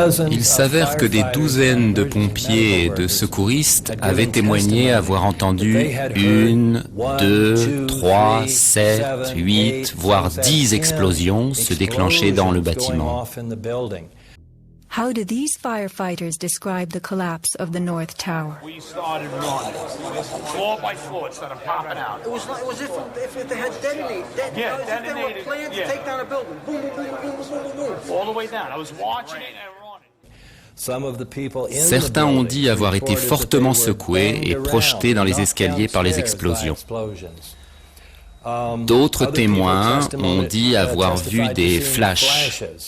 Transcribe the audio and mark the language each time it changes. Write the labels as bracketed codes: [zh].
[fr] Il s'avère que des douzaines de pompiers et de secouristes avaient témoigné avoir entendu 1, 2, 3, 7, 8, voire 10 explosions se déclencher dans le bâtiment. [en] How do these firefighters describe the collapse of the North Tower? We started running. Floor by floor, it started popping out. It was if they had detonated. Yeah, detonated. They were planned to take down a building. Boom, boom, boom, boom, boom, boom, boom. All the way down. I was watching it and running. [fr] Certains ont dit avoir été fortement secoués et projetés dans les escaliers par les explosions. D'autres témoins ont dit avoir vu des flashs.